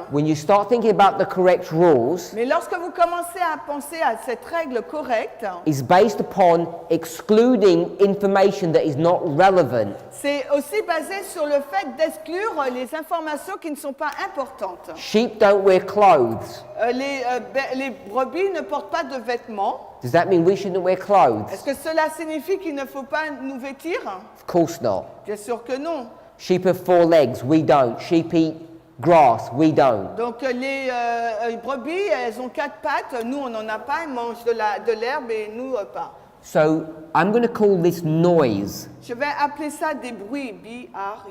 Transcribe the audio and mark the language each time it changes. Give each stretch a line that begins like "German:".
English: when you start thinking about the correct rules,
French: mais lorsque vous commencez à penser à cette règle correcte,
English: is based upon excluding information that is not relevant.
French: c'est aussi basé sur le fait d'exclure les informations qui ne sont pas importantes.
English: Sheep don't wear clothes.
French: Les brebis ne portent pas de vêtements.
English: Does that mean we shouldn't wear clothes?
French: Est-ce que cela signifie qu'il ne faut pas nous vêtir?
English: Of course not.
French: Bien sûr que non.
English: Sheep have 4 legs, we don't. Sheep eat grass, we don't.
French: Donc les brebis, elles ont 4 pattes, nous on n'en a pas, elles mangent de l'herbe et nous pas.
English: So I'm going to call this noise.
French: Je vais appeler ça des bruits, B-R-U-I-T-S.